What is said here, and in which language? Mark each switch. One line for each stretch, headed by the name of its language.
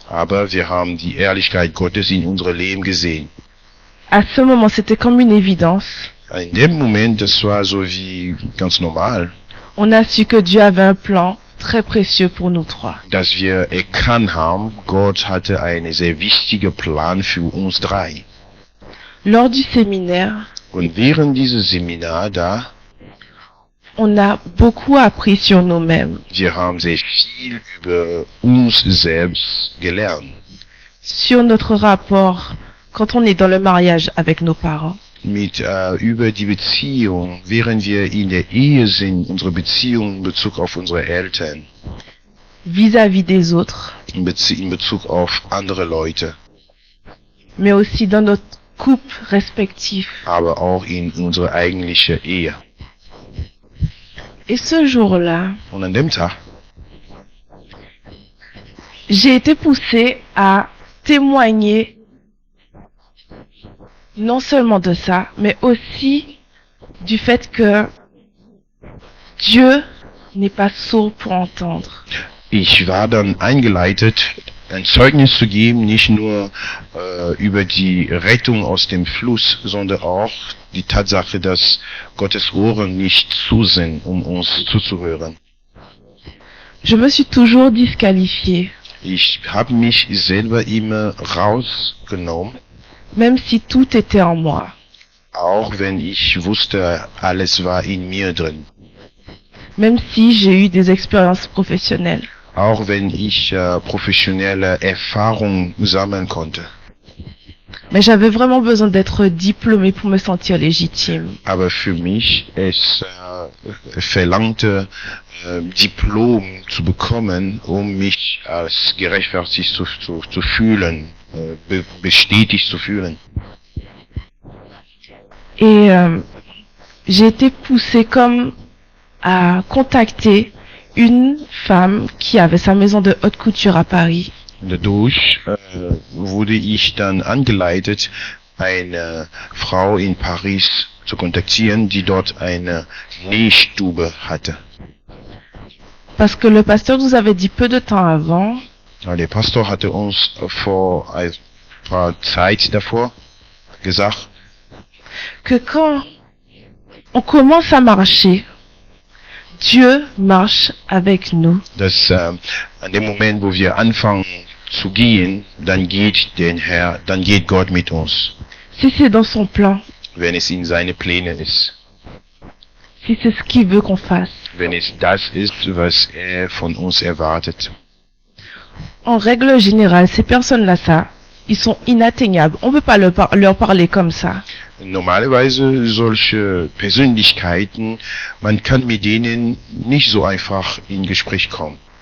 German: Aber wir haben die Ehrlichkeit Gottes in unserem Leben gesehen.
French: À ce moment, c'était comme une évidence.
German: In dem Moment, das war so wie ganz normal,
French: On a su que Dieu avait un plan très précieux pour nous trois.
German: dass wir erkannt haben, Gott hatte einen sehr wichtigen Plan für uns drei.
French: Lors du séminaire,
German: Und während dieses Seminar da,
French: on a beaucoup appris sur nous-mêmes,
German: wir haben sehr viel über uns selbst gelernt.
French: sur notre rapport quand on est dans le mariage avec nos parents,
German: Über die Beziehung, während wir in der Ehe sind, unsere Beziehung in Bezug auf unsere Eltern,
French: vis-à-vis des autres,
German: in Bezug auf andere Leute,
French: mais aussi dans notre couple respectif.
German: aber auch in unsere eigentliche Ehe.
French: Et ce jour-là,
German: Und an dem Tag
French: j'ai été poussée à témoigner non seulement de ça, mais aussi du fait que Dieu n'est pas sourd pour entendre.
German: ich war dann eingeleitet, ein Zeugnis zu geben, nicht nur über die Rettung aus dem Fluss, sondern auch die Tatsache, dass Gottes Ohren nicht zu sind, um uns zuzuhören.
French: Je me suis toujours disqualifiée,
German: Ich habe mich selber immer rausgenommen,
French: même si tout était en moi.
German: auch wenn ich wusste, alles war in mir drin.
French: Même si j'ai eu des expériences professionnelles.
German: Auch wenn ich professionelle Erfahrung sammeln konnte.
French: Mais j'avais vraiment besoin d'être diplômée pour me sentir légitime.
German: Aber für mich, es verlangte, Diplom zu bekommen, um mich als gerechtfertigt zu fühlen, bestätigt zu fühlen.
French: Et j'ai été poussée comme à contacter une femme qui avait sa maison de haute couture à Paris.
German: Dadurch wurde ich dann angeleitet, eine Frau in Paris zu kontaktieren, die dort eine Nähstube hatte.
French: Parce que le pasteur nous avait dit peu de temps avant
German: Ja, der Pastor hatte uns vor ein paar Zeit davor gesagt,
French: que quand on commence à marcher, Dieu marche avec nous.
German: dass an dem Moment, wo wir anfangen zu gehen, dann geht Gott mit uns,
French: Si c'est dans son plan,
German: wenn es in seine Pläne ist,
French: si c'est ce qu'il veut qu'on fasse.
German: wenn es das ist, was er von uns erwartet.
French: En règle générale, ces personnes-là, ils sont inatteignables. On ne peut pas leur parler comme ça.
German: Normalerweise solche Persönlichkeiten, man kann mit denen nicht so einfach in Gespräch kommen.